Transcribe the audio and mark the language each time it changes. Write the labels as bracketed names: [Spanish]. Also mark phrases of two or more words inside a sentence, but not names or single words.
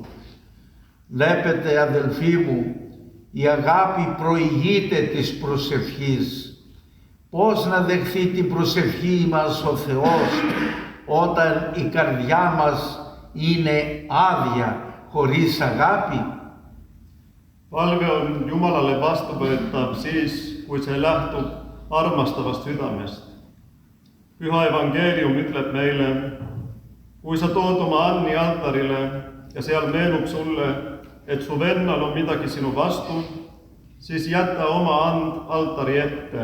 [Greek] Βλέπετε, αδελφοί μου, η αγάπη προηγείται της προσευχής. Πώς να δεχθεί την προσευχή μας ο Θεός όταν η καρδιά μας είναι άδεια, χωρίς αγάπη? [Estonian] Palve on Jumalale vastuvõetav siis, kui see lähtub armastavast südamest. Püha evangeelium ütleb meile, kui sa tood oma Anni altarile ja seal meenub sulle, et su vennal on midagi sinu vastu, siis jäta oma and altari ette.